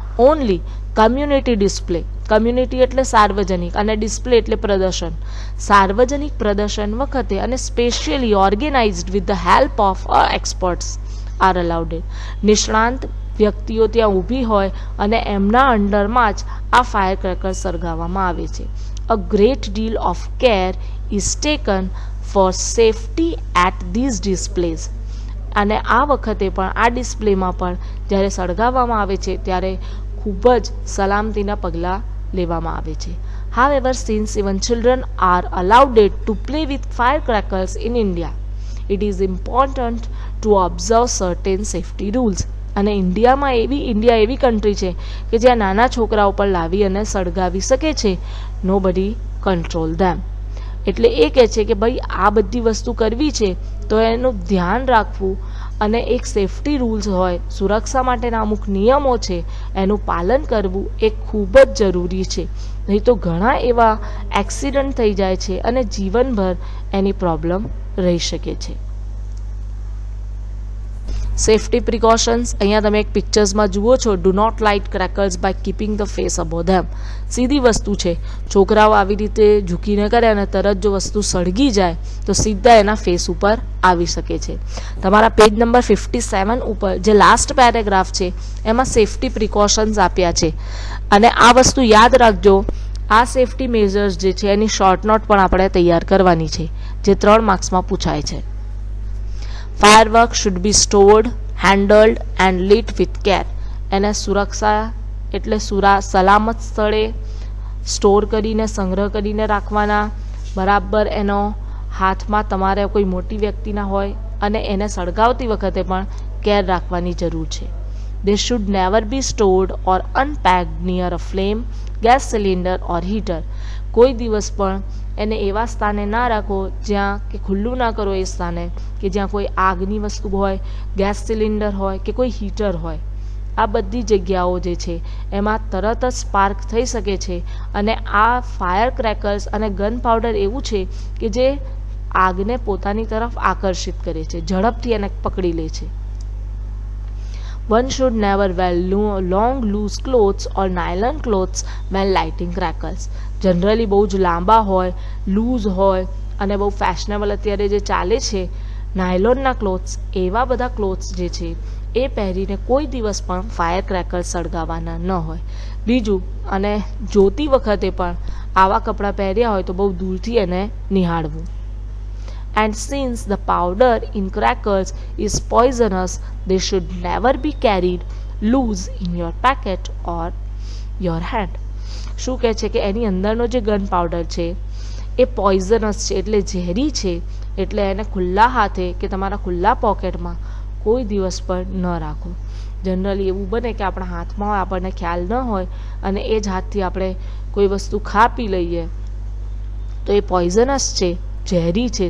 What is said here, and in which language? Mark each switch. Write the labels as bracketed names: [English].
[English] Only community display. [Gujarati] Community એટલે સાર્વજનિક અને ડિસ્પ્લે એટલે પ્રદર્શન. સાર્વજનિક પ્રદર્શન વખતે અને [English] Specially organized with the help of experts are allowed. [Gujarati] નિષ્ણાંત વ્યક્તિઓ ત્યાં ઊભી હોય અને એમના અંડરમાં જ આ ફાયર ક્રેકર્સ સળગાવવામાં આવે છે. [English] A great deal of care is taken for safety at these displays. [Gujarati] અને આ વખતે પણ આ ડિસ્પ્લેમાં પણ જ્યારે સળગાવવામાં આવે છે ત્યારે ખૂબ જ સલામતીના પગલાં લેવામાં આવે છે. [English] However, since even children are allowed to play with firecrackers in India, it is important to observe certain safety rules. [Gujarati] અને ઇન્ડિયા એવી કન્ટ્રી છે કે જ્યાં નાના છોકરાઓ પર લાવી અને સળગાવી શકે છે. [English] Nobody control them. [Gujarati] એટલે એ કહે છે કે ભાઈ આ બધી વસ્તુ કરવી છે તો એનું ધ્યાન રાખવું અને એક સેફ્ટી રૂલ્સ હોય, સુરક્ષા માટેના અમુક નિયમો છે એનું પાલન કરવું એ ખૂબ જ જરૂરી છે. નહીં તો ઘણા એવા એક્સિડન્ટ થઈ જાય છે અને જીવનભર એની પ્રોબ્લેમ રહી શકે છે. સેફ્ટી પ્રિકોશન્સ અહીંયા તમે એક પિક્ચર્સમાં જુઓ છો. [English] Do not light crackers by keeping the face above them. [Gujarati] સીધી વસ્તુ છે. છોકરાઓ આવી રીતે ઝૂકીને કરે અને તરત જો વસ્તુ સળગી જાય તો સીધા એના ફેસ ઉપર આવી શકે છે. તમારા પેજ નંબર 57 ઉપર જે લાસ્ટ પેરેગ્રાફ છે એમાં સેફ્ટી પ્રિકોશન્સ આપ્યા છે. અને આ વસ્તુ યાદ રાખજો, આ સેફ્ટી મેઝર્સ જે છે એની શોર્ટ નોટ પણ આપણે તૈયાર કરવાની છે જે 3 માર્ક્સમાં પૂછાય છે. [English] Fireworks should be stored, handled and lit with care. [Gujarati] એને સુરક્ષા એટલે સલામત સ્થળે સ્ટોર કરીને સંગ્રહ કરીને રાખવાના. બરાબર એનો હાથમાં તમારે કોઈ મોટી વ્યક્તિના હોય અને એને સળગાવતી વખતે પણ કેર રાખવાની જરૂર છે. [English] They should never be stored or unpacked near a flame, gas cylinder or heater. [Gujarati] કોઈ દિવસ પણ એને એવા સ્થાને ના રાખો જ્યાં કે ખુલ્લું ના કરો એ સ્થાને કે જ્યાં કોઈ આગની વસ્તુ હોય, ગેસ સિલિન્ડર હોય કે કોઈ હીટર હોય. આ બધી જગ્યાઓ જે છે એમાં તરત જ સ્પાર્ક થઈ શકે છે. અને આ ફાયર ક્રેકર્સ અને ગન પાવડર એવું છે કે જે આગને પોતાની તરફ આકર્ષિત કરે છે, ઝડપથી એને પકડી લે છે. [English] One should never wear long loose clothes or nylon clothes when lighting crackers. [Gujarati] Generally બહુ જ લાંબા હોય, લૂઝ હોય અને બહુ ફેશનેબલ અત્યારે જે ચાલે છે નાયલોનના ક્લોથ્સ, એવા બધા ક્લોથ્સ જે છે એ પહેરીને કોઈ દિવસ પણ ફાયર ક્રેકર્સ સળગાવવાના ન હોય. બીજું, અને જોતી વખતે પણ આવા કપડાં પહેર્યા હોય તો બહુ દૂરથી એને નિહાળવું. [English] And since the powder in crackers is poisonous, they should never be carried lose in your packet or your hand. [Gujarati] શું કહે છે કે એની અંદરનો જે ગન પાવડર છે એ પોઈઝનસ છે, એટલે ઝેરી છે, એટલે એને ખુલ્લા હાથે કે તમારા ખુલ્લા પોકેટમાં કોઈ દિવસ પર ન રાખો. જનરલી એવું બને કે આપણા હાથમાં હોય, આપણને ખ્યાલ ન હોય અને એ જ હાથથી આપણે કોઈ વસ્તુ ખા પી લઈએ તો એ પોઈઝનસ છે, ઝેરી છે.